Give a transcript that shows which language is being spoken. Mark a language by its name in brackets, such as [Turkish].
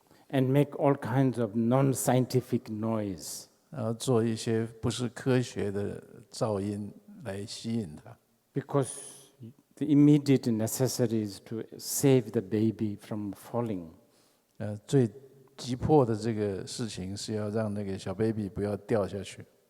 [English] and make all kinds of non-scientific noise. [Chinese] 然后做一些不是科学的噪音来吸引他。 [English] Because the immediate necessity is to save the baby from falling. [Chinese] 最急迫的这个事情是要让那个小 baby 不要掉下去。